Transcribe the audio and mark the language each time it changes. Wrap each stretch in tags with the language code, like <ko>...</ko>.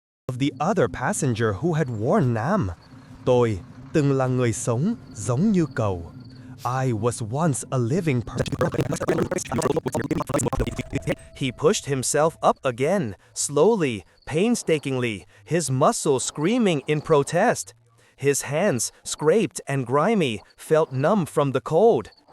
<en>the other passenger who had warned Nam.</en> <vi>Tôi từng là người sống giống như cậu.</vi> <en>I was once a living person. He pushed himself up again, slowly, painstakingly, his muscles screaming in protest. His hands, scraped and grimy, felt numb from the cold.</en>